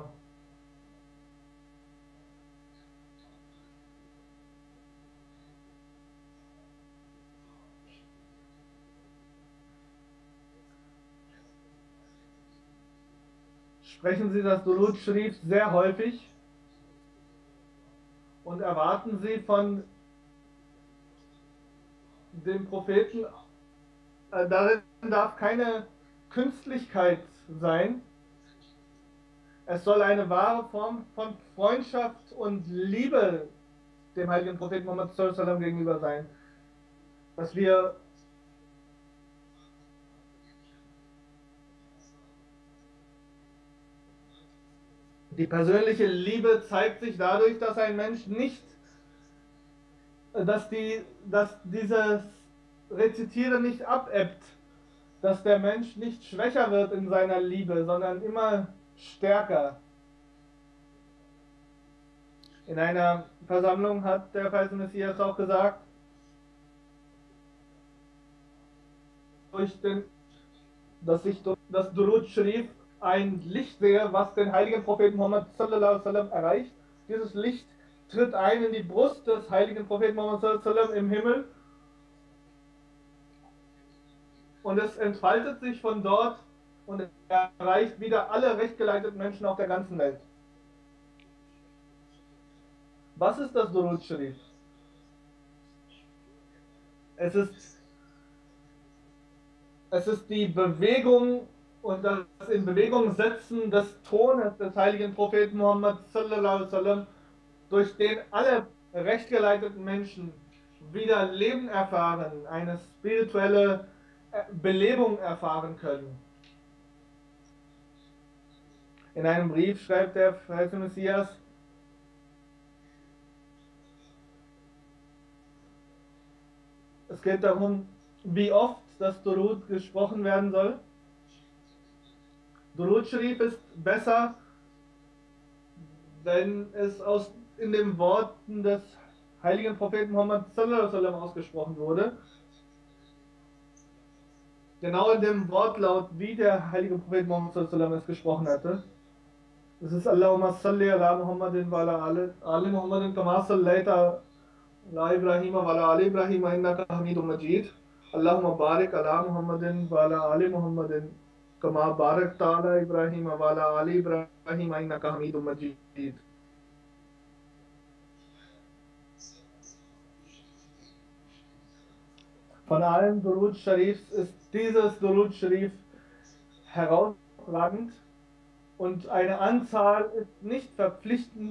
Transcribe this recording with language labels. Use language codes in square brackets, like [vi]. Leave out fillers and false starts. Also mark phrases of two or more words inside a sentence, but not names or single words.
[de] Sprechen Sie das Durud Sharif sehr häufig und erwarten Sie von dem Propheten, darin darf keine Künstlichkeit sein. Es soll eine wahre Form von Freundschaft und Liebe dem heiligen Propheten Muhammad [ar] صلى الله عليه وسلم [de] gegenüber sein. Dass wir die persönliche Liebe zeigt sich dadurch, dass ein Mensch nicht, dass dieses Rezitieren nicht abebbt, dass der Mensch nicht schwächer wird in seiner Liebe, sondern immer stärker. In einer Versammlung hat der falsche Messias auch gesagt, dass ich durch das Durud Sharif ein Licht sehe, was den heiligen Propheten Muhammad [ar] صلى الله عليه وسلم [de] erreicht. Dieses Licht tritt ein in die Brust des heiligen Propheten Muhammad [ar] صلى الله عليه وسلم [de] im Himmel und es entfaltet sich von dort und erreicht wieder alle rechtgeleiteten Menschen auf der ganzen Welt. Was ist das Durud Sharif? Es ist die Bewegung und das in Bewegung setzen des Tones des heiligen Propheten Muhammad [ar] صلى الله عليه وسلم, [de] durch den alle rechtgeleiteten Menschen wieder Leben erfahren, eine spirituelle Belebung erfahren können. In einem Brief schreibt der heilige Messias, es geht darum, wie oft das Durud gesprochen werden soll. Durud Sharif ist besser, wenn es in den Worten des heiligen Propheten Muhammad [ar] صلى الله عليه وسلم [de] ausgesprochen wurde. Genau in dem Wortlaut, wie der heilige Prophet Muhammad [ar] صلى الله عليه وسلم [de] es gesprochen hatte. Es ist [ar] اللهم صل على محمد و على آل محمد كما صليت على إبراهيم و على آل إبراهيم إنك حميد مجيد. اللهم بارك على محمد و على آل محمد كما باركت على إبراهيم و على آل إبراهيم إنك حميد مجيد. [de] Von allen Durud Sharifs ist dieses Durud Sharif herausragend und eine Anzahl ist nicht verpflichtend.